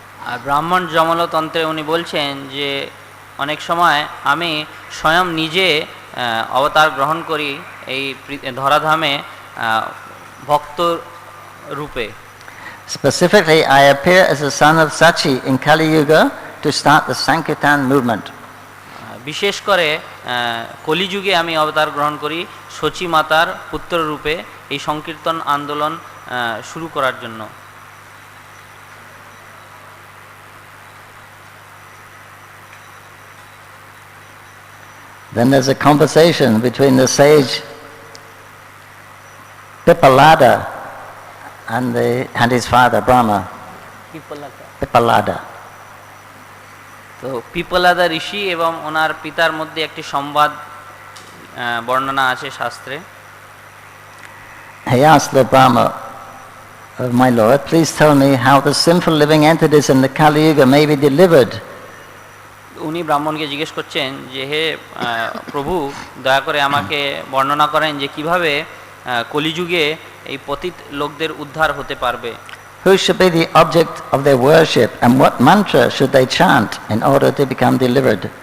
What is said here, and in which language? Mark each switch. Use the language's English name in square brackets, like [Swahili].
[Bangla] আর ব্রাহ্মণ যমলতন্ত্রে উনি বলছেন যে অনেক সময় আমি স্বয়ং নিজে অবতার গ্রহণ করি এই ধরাধামে ভক্ত রূপে। [English] Specifically, I appear as the son of Sachi in Kali Yuga to start the Sankirtan movement. [Bangla] বিশেষ করে কলিযুগে আমি অবতার গ্রহণ করি সচী মাতার পুত্র রূপে এই সংকীর্তন আন্দোলন শুরু করার জন্য। [English] Then there's a conversation between the sage Pippalada and his father Brahma. Pippalada. [Bangla] তো পিপলাদা ঋষি এবং ওনার পিতার মধ্যে একটি সংবাদ বর্ণনা আছে শাস্ত্রে। [English] He asked the Brahma, my lord, please tell me how the sinful living entities in the Kali Yuga may be delivered. [Bangla] উনি ব্রাহ্মণকে জিজ্ঞেস করছেন যে হে প্রভু, দয়া করে আমাকে বর্ণনা করেন যে কিভাবে কলিযুগে এই পতিত লোকদের উদ্ধার হতে পারবে। [English] Who should be the object of their worship and what mantra should they chant in order to become delivered?